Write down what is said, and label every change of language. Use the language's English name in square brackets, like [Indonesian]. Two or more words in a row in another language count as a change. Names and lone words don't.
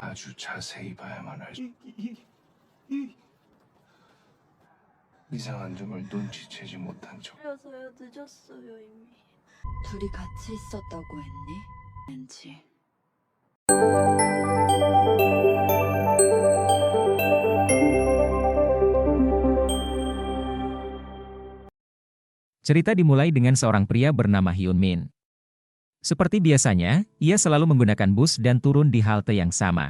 [Korean] 아주 자세히 봐야만 알 수. 이상한 점을 눈치채지 못한 척. 그래서요 늦었어요 이미. 둘이 같이 있었다고 했니? 왠지. [Indonesian] Cerita dimulai dengan seorang pria bernama Hyun Min. Seperti biasanya, ia selalu menggunakan bus dan turun di halte yang sama.